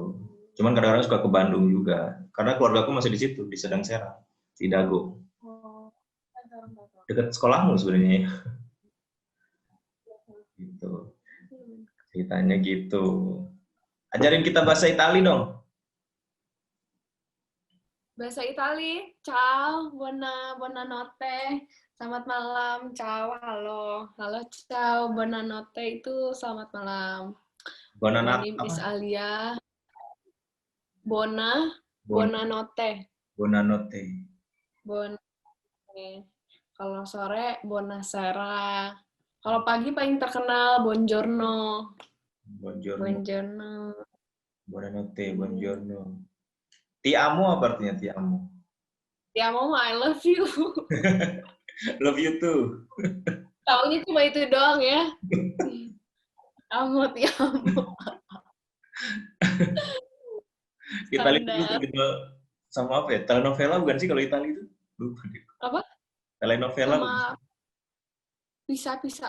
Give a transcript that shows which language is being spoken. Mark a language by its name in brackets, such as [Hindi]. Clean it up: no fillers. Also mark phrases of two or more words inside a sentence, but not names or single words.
[Indonesian] Cuman kadang-kadang suka ke Bandung juga. Karena keluarga aku masih di situ, di Sadang Serang, di Dago. Oh, Dekat sekolahmu sebenarnya. Gitu. Ceritanya gitu. Ajarin kita bahasa Itali dong. Bahasa Itali, [Italian] ciao, buonanotte, [Indonesian] selamat malam, ciao, halo, [Italian] ciao, buonanotte [Indonesian] itu selamat malam. [English] My [Italian] Bonanat [English] name [Indonesian] apa? [English] is Alia. Buonanotte. [Italian] Bonanotte. [Indonesian] Kalau sore, buonasera. Kalau pagi paling terkenal, [Italian] buongiorno. Buongiorno. Buongiorno. Buonanotte, buongiorno. Ti amo [Indonesian] apa artinya [Italian] ti amo? Ti amo, [English] I love you. Love you too. [Indonesian] Taunya cuma itu doang ya. [Italian] Ti amo. [Indonesian] Itali itu Standar. terkenal sama apa ya? Telenovela bukan sih kalau Itali itu? Lupa deh. Apa? Telenovela bukan sih? Sama pisah-pisah.